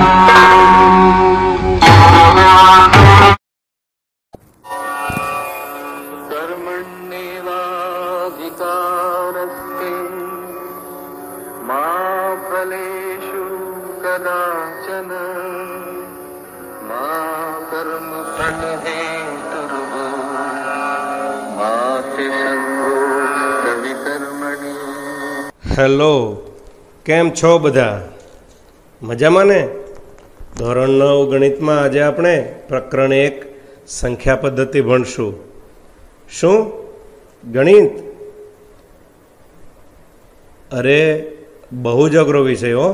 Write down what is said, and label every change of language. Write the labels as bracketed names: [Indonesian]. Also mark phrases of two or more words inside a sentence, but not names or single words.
[Sanskrit] कर्मण्येवाधिकारस्ते मा फलेषु कदाचन मा कर्मफलहेतुर्भूः मा ते संगोऽस्त्वविकर्मणि। [Gujarati] હેલો, કેમ છો બધા? મજામાં ને? ધોરણ 9 ગણિતમાં આજે આપણે પ્રકરણ 1 સંખ્યા પદ્ધતિ ભણશું. શું ગણિત? અરે બહુ જ અઘરો વિષય હો.